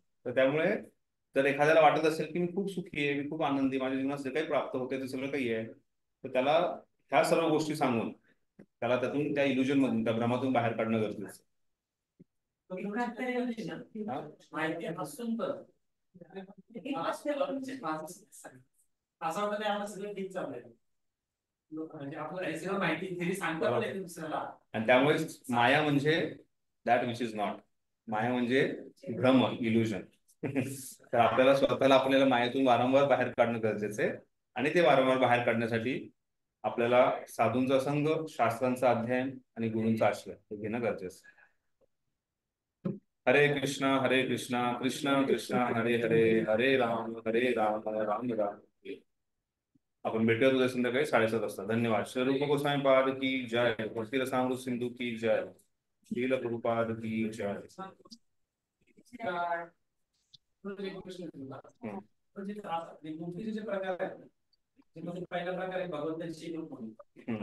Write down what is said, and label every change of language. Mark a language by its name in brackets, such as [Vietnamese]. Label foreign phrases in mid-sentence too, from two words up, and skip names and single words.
[Marathi] तर त्यामुळे जर एखाद्याला वाटत असेल की मी खूप सुखी आहे, मी खूप आनंदी, माझ्या जीवनात जे काही प्राप्त होते ते सगळं काही आहे, तर त्याला ह्या सर्व गोष्टी सांगून त्याला त्यातून, त्या इल्युजन मधून, त्या भ्रमातून बाहेर काढणं गरजेचं आहे. माहिती असून तर असं वाटतं आम्हाला सगळं ठीक चाललंय, म्हणजे आपल्याला माहिती सांगता दुसऱ्याला. आणि त्यामुळे माया म्हणजे [English] that which is not, [Marathi] माया म्हणजे भ्रम, इल्युजन. तर आपल्याला मायेतून वारंवार बाहेर काढणं गरजेचं आहे, आणि ते वारंवार बाहेर काढण्यासाठी आपल्याला साधूंचा संघ, शास्त्रांचा अध्ययन आणि गुरूंचा आश्रय हे घेणं गरजेचं आहे. हरे कृष्णा कृष्ण कृष्ण हरे हरे, हरे राम राम राम. आपण भेटूया उद्या संध्याकाळी 7:30 वाजता. धन्यवाद. [Hindi] श्री रूप गोस्वामी पाद की जय, भक्ती रसामृत सिंधू की जय, श्रील प्रभुपाद की जय. [Marathi] मुक्तीचे प्रकार आहेत, पहिला प्रकार आहे भगवंताची रूप म्हणून.